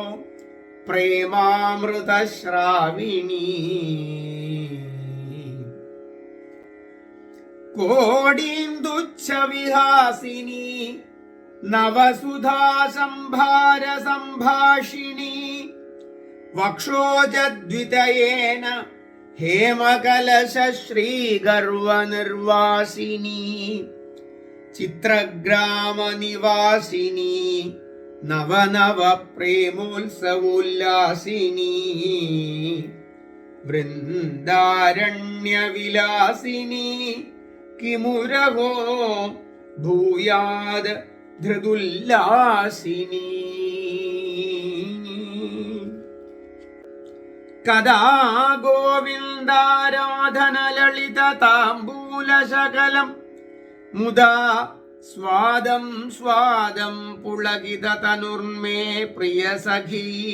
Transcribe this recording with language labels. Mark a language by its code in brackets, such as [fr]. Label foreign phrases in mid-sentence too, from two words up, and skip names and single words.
[sa] प्रेमामृतश्राविणी कोडीन्दुच्छविहासिनी नवसुधा संभार संभाषिणी वक्षोजद्वितयेन हेमकलश श्रीगर्वनिर्वासिनी चित्रग्रामनिवासिनी नवनव प्रेमोत्सवोल्लासिनी വൃന്ദാരണ്യവിലാസിനി കിമുരഹോ ഭൂയാത് ധൃതുല്ലാസിനി കഥാ ഗോവിന്ദാരാധന ലളിത താംബൂലശകലം മുദാ സ്വാദം സ്വാദം പുളകിത തനുർമേ പ്രിയ സഖീ